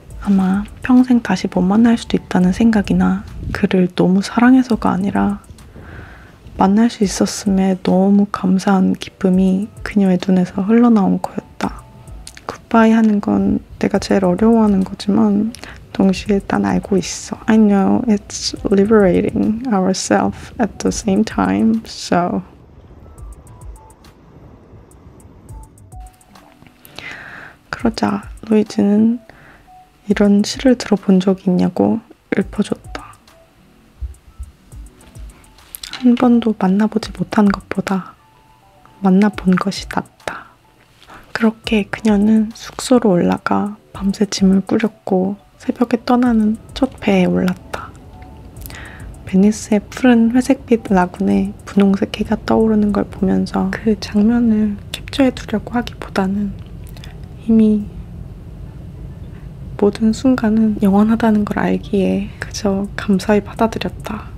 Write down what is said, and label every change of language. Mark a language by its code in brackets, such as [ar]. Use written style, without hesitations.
[ko] 아마 평생 다시 못 만날 수도 있다는 생각이나 그를 너무 사랑해서가 아니라 만날 수 있었음에 너무 감사한 기쁨이 그녀의 눈에서 흘러나온 거였다. 굿바이 하는 건 내가 제일 어려워하는 거지만 동시에 난 알고 있어. [en] I know it's liberating ourselves at the same time, so [ko] 그러자 루이지는 이런 시를 들어본 적이 있냐고 읊어줬다. 한 번도 만나보지 못한 것보다 만나본 것이 낫다. 그렇게 그녀는 숙소로 올라가 밤새 짐을 꾸렸고 새벽에 떠나는 첫 배에 올랐다. 베니스의 푸른 회색빛 라군에 분홍색 해가 떠오르는 걸 보면서 그 장면을 캡처해 두려고 하기보다는 이미 모든 순간은 영원하다는 걸 알기에 그저 감사히 받아들였다.